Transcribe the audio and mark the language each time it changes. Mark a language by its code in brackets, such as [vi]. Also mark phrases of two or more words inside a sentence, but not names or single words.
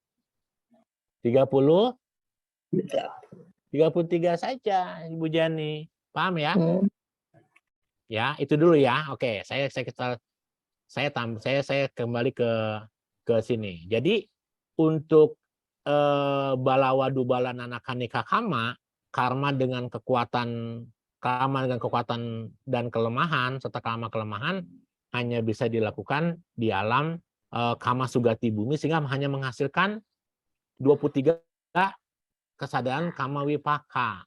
[id] 30? 33 saja, Ibu Jani. Paham ya? Ya, itu dulu ya. Oke, saya kembali ke sini. Jadi untuk [pi] balawa dubala nanakanika kama, [id] karma dengan kekuatan dan kelemahan serta kelemahan hanya bisa dilakukan di alam [pi] kama sugati bumi, [id] sehingga hanya menghasilkan 23 kesadaran [pi] kama wipaka.